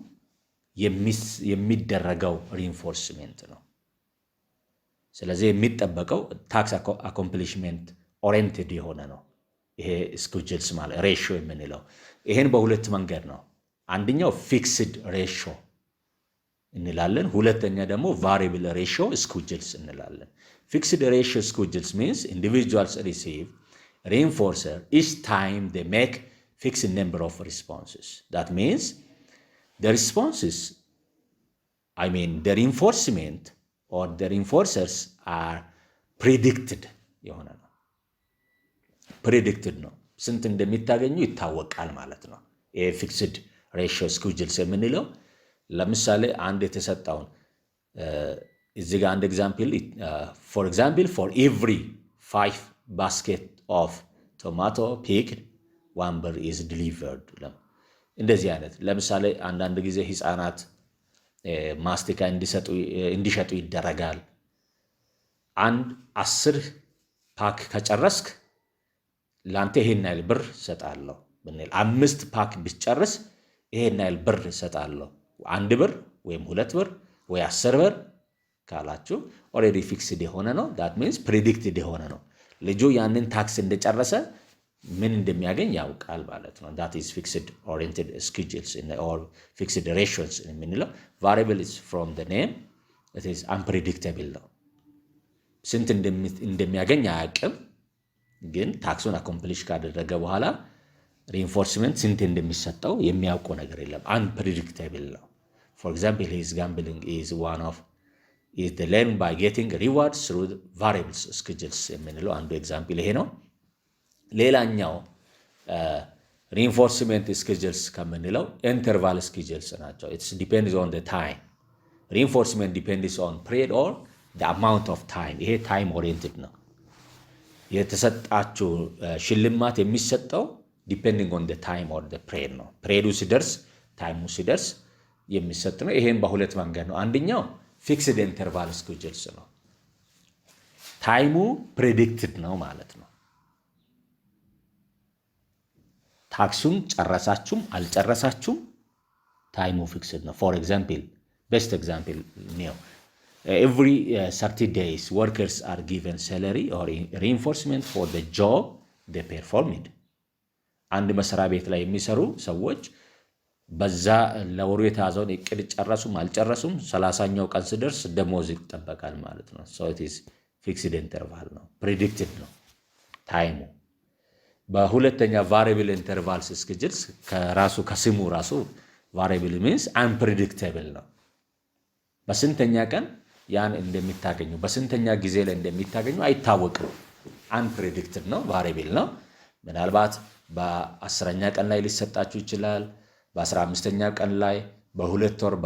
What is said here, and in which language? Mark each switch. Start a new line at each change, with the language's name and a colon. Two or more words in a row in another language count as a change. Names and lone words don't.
Amharic: የሚደረገው ሪኢንፎርስመንት ነው። ስለዚህ የሚጠበቀው
English: task accomplishment oriented
Amharic: የሆነ ነው ይሄ ስኬጁልስ ማለት ሬሽዮ የምንለው። ይሄን በሁለት መንገድ ነው። አንደኛው
English: fixed ratio
Amharic: እንላለን። ሁለተኛ ደግሞ
English: variable ratio schedules
Amharic: እንላለን።
English: fixed ratio schedules means individuals receive reinforcer each time they make fixed number of responses. That means the responses, the reinforcement or the reinforcers are predicted
Amharic: የሆነ ነው። predicted ነው። ስንት እንደሚታገኙ ይታወቃል ማለት ነው። ይሄ
English: fixed ratio schedules
Amharic: የምንለው ለምሳሌ አንድ የተሰጠውን እዚህ ጋር አንድ ኤግዛምፕል
English: for example for every 5 basket of tomato picked 1 bird is delivered
Amharic: እንደዚህ አይነት ለምሳሌ አንዳንድ ጊዜ ህፃናት ማስቲካ እንዲሸጡ ይደረጋል። አንድ 10 ፓክ ከጨረስክ ላንተ ይሄን ያህል ብር ሰጣለሁ ብንል 5 ፓክ ቢጨርስ ይሄን ያህል ብር ሰጣለሁ 1 ብር ወይም 2 ብር ወይ 10 ብር ካላችሁ ኦሬዲ ፊክስድ የሆነ ነው።
English: that means predicted
Amharic: የሆነ ነው። ልጁ ያንን ታክስ እንደጨረሰ ምን እንደሚያገኝ ያውቃል ማለት ነው።
English: that is fixed oriented schedules or fixed ratios የምንለው variable is from the name it is unpredictable
Amharic: ነው። ስንት እንደሚያገኝ አያውቅም፣ ግን ታክሱን አኮምፕሊሽ ካደረገ በኋላ ሪኢንፎርስመንት ስንት እንደሚሰጠው የሚያውቀው ነገር የለም። unpredictable ነው።
English: for example his gambling is one of is the learn by getting rewards through variables schedules
Amharic: የምንለው አንዱ ኤግዛምፕል ይሄ ነው። ሌላኛው
English: reinforcement schedules
Amharic: ከምንለው
English: interval schedules
Amharic: ናቸው።
English: it depends on the time. reinforcement depends on period or the amount of time.
Amharic: ይሄ
English: time oriented
Amharic: ነው። የተሰጣችሁ ሽልማት የሚሰጠው
English: depending on the time or the period
Amharic: ነው። ፔሪዱ ሲደርስ ታይሙ ሲደርስ የሚሰጥ ነው። ይሄን በሁለት መንገድ ነው። አንደኛው
English: fixed interval schedules
Amharic: ነው። ታይሙ ፕሬዲክትድ ነው ማለት ነው። ታክሱን ጨረሳችሁም አልጨረሳችሁም ታይሙ ፊክስድ ነው።
English: for example best example ነው every 30 days workers are given salary or reinforcement for the job they performed.
Amharic: አንድ መስሪያ ቤት ላይ የሚሰሩ ሰዎች በዛ ለወሩ የታዘውን እቅድ ጨረሱም አልጨረሱም 30ኛው ቀን ሲደርስ ደሞዝ ይጠበቃል ማለት ነው።
English: so it is fixed interval
Amharic: ነው፣ predicted ነው ታይሙ። በሁለተኛ
English: variable intervals schedules
Amharic: ከራሱ ከስሙ ራሱ
English: variable means unpredictable
Amharic: ነው። በስንተኛ ቀን ያን እንደሚታገኙ በስንተኛ ጊዜ ላይ እንደሚታገኙ አይታወቅም። unpredicted ነው፣ variable ነው። ምናልባት በ10ኛ ቀን ላይ ሊሰጣችሁ ይችላል፣ በ15ኛ ቀን ላይ፣ በ2 ወር